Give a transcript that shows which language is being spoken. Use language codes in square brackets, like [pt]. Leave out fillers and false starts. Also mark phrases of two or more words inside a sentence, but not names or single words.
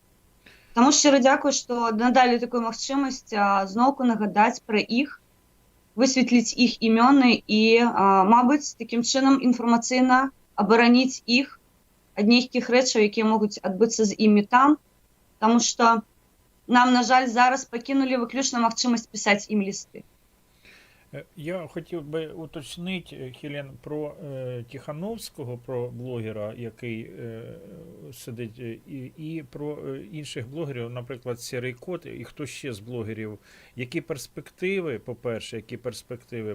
[be] Таму шчыра дзякую, што надалі такую магчымасць зноўку нагадаць пра іх. высветліць іх імёны і, мабыць, такім чынам інфармацыйна абараніць іх ад нейкіх рэчаў, якія могуць адбыцца з імі там, таму што нам, на жаль, зараз пакінулі выключна магчымасць пісаць ім лісты. [uk] Я хотів би уточнити, Хелен, про Тихановського, про блогера, який сидить, і про інших блогерів, наприклад, Сірий Кот, і хто ще з блогерів. Які перспективи, по-перше, які перспективи?